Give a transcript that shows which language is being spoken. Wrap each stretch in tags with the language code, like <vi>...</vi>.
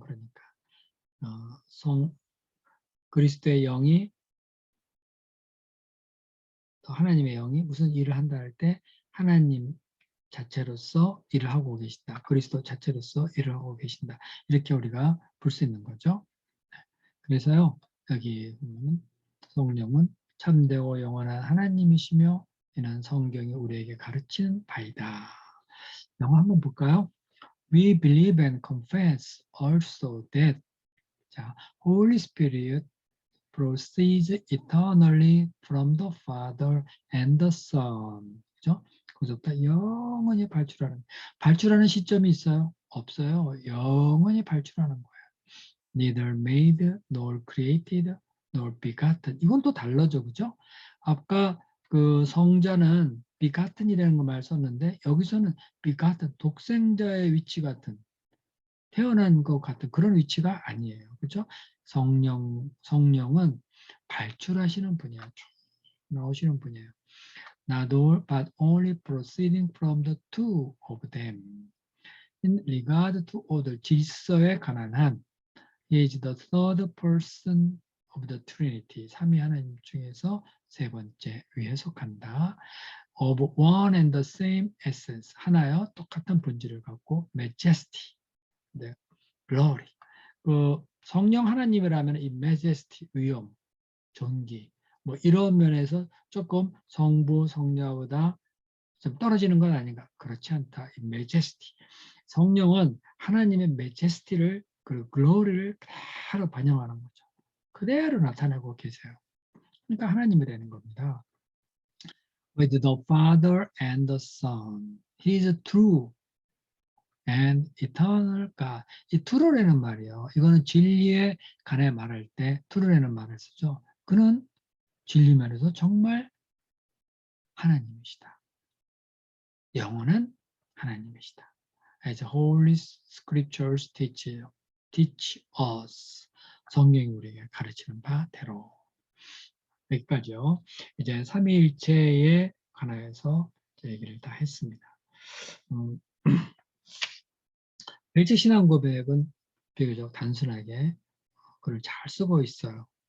<ko>그러니까 그리스도의 영이 하나님의 영이 무슨 일을 한다 할 때 하나님 자체로서 일을 하고 계신다. 그리스도 자체로서 일을 하고 계신다. 이렇게 우리가 볼 수 있는 거죠. 그래서요. 여기 보면 성령은 참되고 영원한 하나님이시며 이는 성경이 우리에게 가르치는 바이다. 영어 한번 볼까요?</ko> <en>We believe and confess also that 자, Holy Spirit proceeds eternally from the Father and the Son.</en> <ko>그죠? 그것부터 영원히 발출하는 시점이 있어요? 없어요. 영원히 발출하는 거예요.</ko> <en>Neither made, nor created, nor begotten.</en> <ko>이건 또 달라져, 그죠? 아까 그 성자는 begatten이라는 거 말 썼는데 여기서는 begotten, 독생자의 위치 같은 태어난 것 같은 그런 위치가 아니에요. 그죠? 성령은 발출하시는 분이야. 나오시는 분이에요.</ko> <en>Not all, but only proceeding from the two of them. In regard to order,</en> <ko>질서에 관한 한,</ko> <en>he is the third person of the Trinity.</en> <ko>삼위 하나님 중에서 세 번째 위에 속한다.</ko> <en>Of one and the same essence.</en> <ko>하나여 똑같은 본질을 갖고 majesty.</ko> <en>네, glory.</en> <ko>그 성령 하나님이라면 이 majesty, 위엄, 존귀, 뭐 이런 면에서 조금 성부, 성녀보다 좀 떨어지는 건 아닌가? 그렇지 않다. 이 majesty. 성령은 하나님의 majesty를 그 glory를 그대로 반영하는 거죠. 그대로 나타내고 계세요. 그러니까 하나님이라는 겁니다.</ko> <en>With the Father and the Son, He is true and eternal God.</en> <ko>이 true라는 말이요. 이거는 진리에 관해 말할 때 true라는 말을 쓰죠. 그는 진리 면에서 정말 하나님이시다. 영원한 하나님이시다.</ko> <en>As Holy Scriptures teach us.</en> <ko>성경이 우리에게 가르치는 바대로. 여기까지요. 이제 삼위일체에 관하여서 얘기를 다 했습니다. 일체신앙 고백은 비교적 단순하게 글을 잘 쓰고 있어요.</ko>